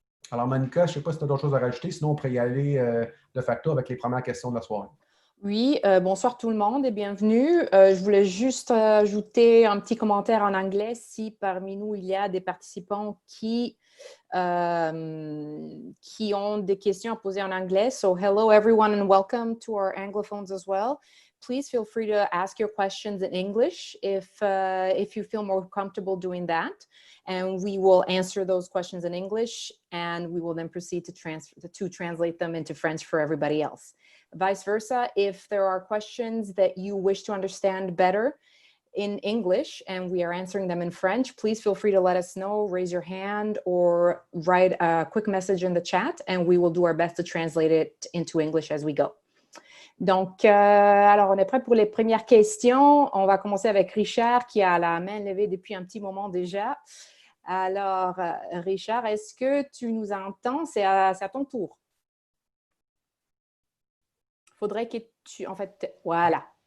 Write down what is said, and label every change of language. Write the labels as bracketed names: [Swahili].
[French] Alors, Monica, je ne sais pas si tu as d'autres choses à rajouter, sinon on pourrait y aller de facto avec les premières questions de la soirée. Oui, bonsoir tout le monde et bienvenue. Je voulais juste ajouter un petit commentaire en anglais si parmi nous il y a des participants qui ont des questions à poser en anglais. [English] So hello everyone and welcome to our Anglophones as well. Please feel free to ask your questions in English if you feel more comfortable doing that. And we will answer those questions in English and we will then proceed to translate them into French for everybody else. Vice versa, if there are questions that you wish to understand better in English and we are answering them in French, please feel free to let us know, raise your hand or write a quick message in the chat and we will do our best to translate it into English as we go. [French] Donc, alors on est prêt pour les premières questions. On va commencer avec Richard qui a la main levée depuis un petit moment déjà. Alors, Richard, est-ce que tu nous entends? C'est à ton tour. Faudrait que tu... En fait, voilà.